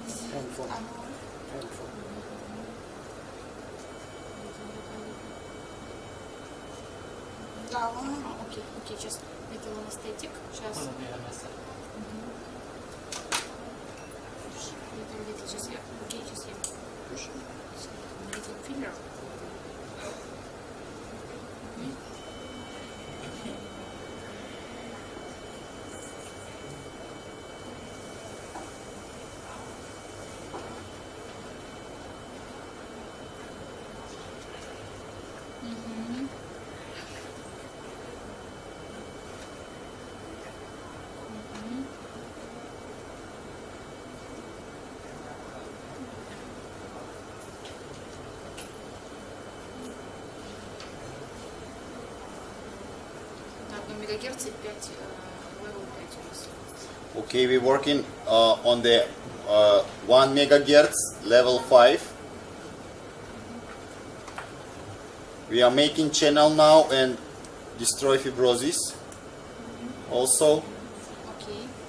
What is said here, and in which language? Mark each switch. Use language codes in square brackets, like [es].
[en] Handphone. [ru] Окей, сейчас [en] little anesthetic. [ru] Сейчас. Little, сейчас я. Окей, сейчас я. [en] Little filler. [ru] На 1 мегагерц 5 level 5 у нас. [en] Okay, we're working on the 1 megahertz level 5. We are making channel now and destroy fibrosis. Also, [ru] Окей.